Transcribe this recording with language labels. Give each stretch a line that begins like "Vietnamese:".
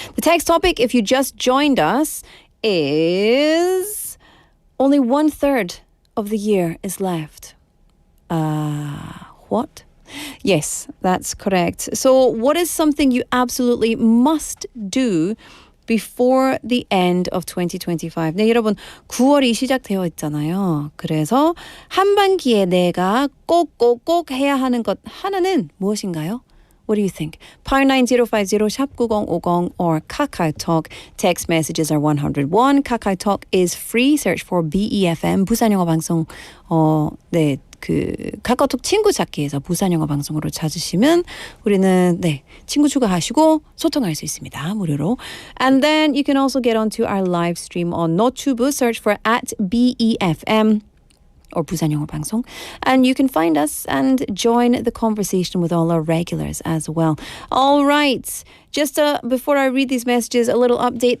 English: The text topic, if you just joined us, is only 1/3 of the year is left. What? Yes, that's correct. So what is something you absolutely must do before the end of 2025?
Korean: 네, 여러분, 9월이 시작되어 있잖아요. 그래서 한반기에 내가 꼭 해야 하는 것 하나는 무엇인가요?
English: What do you think? Power 9050 샵 9050 or KakaoTalk. Text messages are 101. KakaoTalk is free. Search for BEFM 부산영어방송.
Korean: 네. 카카오톡 친구 찾기에서 부산영어방송으로 찾으시면 우리는 친구 추가하시고 소통할 수 있습니다. 무료로.
English: And then you can also get onto our live stream on 너튜브. Search for @BEFM or 부산영어방송. And you can find us and join the conversation with all our regulars as well. All right. Just before I read these messages, a little update.